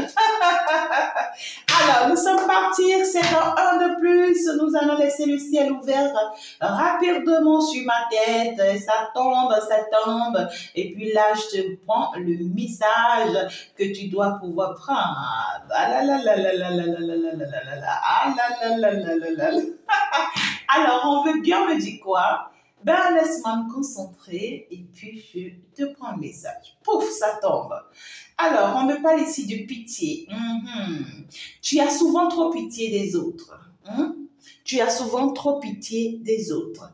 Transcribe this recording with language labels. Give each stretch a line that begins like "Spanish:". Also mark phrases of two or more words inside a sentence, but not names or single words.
French: Alors, nous sommes partis, c'est dans un de plus. Nous allons laisser le ciel ouvert rapidement sur ma tête. Ça tombe. Et puis là, je te prends le message que tu dois pouvoir prendre. Ah là là là là là là là là là là là là. Ah là là là là là là. Alors, on veut bien me dire quoi? Laisse-moi me concentrer et puis je te prends le message. Pouf, ça tombe. Alors, on me parle ici de pitié. Tu as souvent trop pitié des autres. Tu as souvent trop pitié des autres.